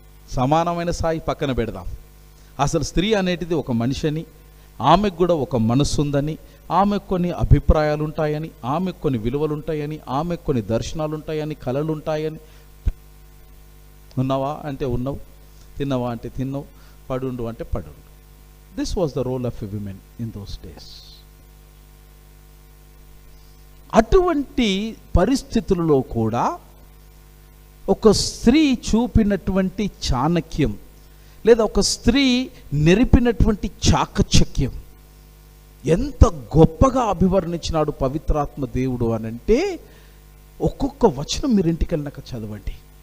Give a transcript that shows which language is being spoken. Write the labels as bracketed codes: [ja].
[te] సమానమైన స్థాయి పక్కన పెడదాం. అసలు స్త్రీ అనేటిది ఒక మనిషి అని, ఆమెకు కూడా ఒక మనస్సు ఉందని, ఆమెకు కొన్ని అభిప్రాయాలు ఉంటాయని, ఆమెకు కొన్ని విలువలు ఉంటాయని, ఆమెకు కొన్ని దర్శనాలు ఉంటాయని, కళలు ఉంటాయని. ఉన్నావా అంటే ఉన్నావు, తిన్నావా అంటే తిన్నావు, పడుండు అంటే పడుండు. [en] This was the role of a woman in those days. [te] అటువంటి పరిస్థితులలో కూడా ఒక స్త్రీ చూపినటువంటి చాణక్యం లేదా ఒక స్త్రీ నెరిపినటువంటి చాకచక్యం ఎంత గొప్పగా అభివర్ణించినాడు పవిత్రాత్మ దేవుడు అనంటే, ఒక్కొక్క వచనం మీరు ఇంటికి వెళ్ళినాక చదవండి.